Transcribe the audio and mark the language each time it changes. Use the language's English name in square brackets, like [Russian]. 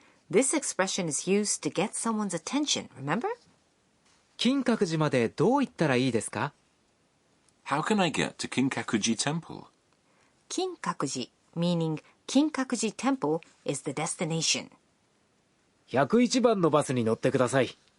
[English] This expression is used to get someone's attention, remember? [Japanese] 金閣寺までどう行ったらいいですか？ [English] How can I get to Kinkakuji Temple? 金閣寺 meaning 金閣寺 Temple is the destination. [Japanese] 101番のバスに乗ってください。